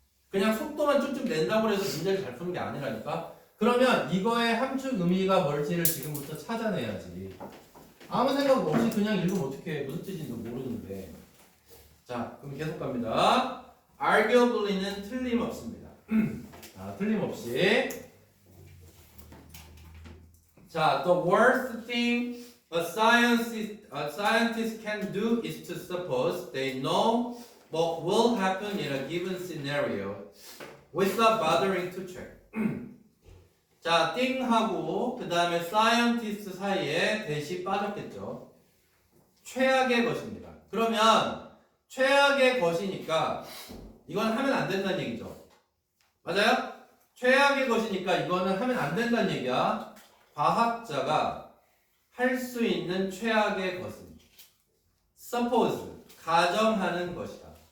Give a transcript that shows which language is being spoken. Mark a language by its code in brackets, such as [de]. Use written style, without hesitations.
[ko] 그냥 속도만 쭉쭉 낸다고 해서 문제를 잘 푸는 게 아니라니까. 그러면 이거의 함축 의미가 뭘지를 지금부터 찾아내야지. 아무 생각 없이 그냥 읽으면 어떻게 무슨 뜻인지 모르는데. 자, 그럼 계속 갑니다. arguably는 틀림없습니다. 자, 틀림없이. 자, [en] the worst thing a scientist can do is to suppose they know what will happen in a given scenario without bothering to check. [ko] 자, thing하고 그 다음에 scientist 사이에 대시 빠졌겠죠. 최악의 것입니다. 그러면 최악의 것이니까 이건 하면 안 된다는 얘기죠. 맞아요? 최악의 것이니까 이거는 하면 안 된다는 얘기야. 과학자가 할 수 있는 최악의 것은 suppose, 가정하는 것이다.